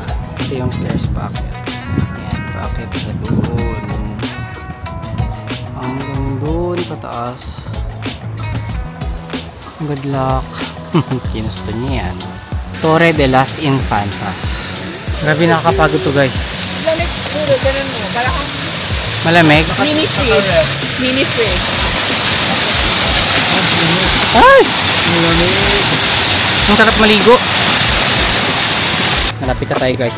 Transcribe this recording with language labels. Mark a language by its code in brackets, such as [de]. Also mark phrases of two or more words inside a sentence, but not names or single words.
[tl] Ito yung [en] stairs packet. [tl] Ayan, packet sa doon. Hanggang doon sa taas. [en] Good luck. [tl] Kinusto niya yan. Torre de las Infantas. Grabe, nakakapagod to guys. Malamig puro, ganun mo. Para kang Malamig? [en] mini fridge. Mini fridge. [tl] Ay! Malamig. Ang sarap maligo. Malapit na tayo guys.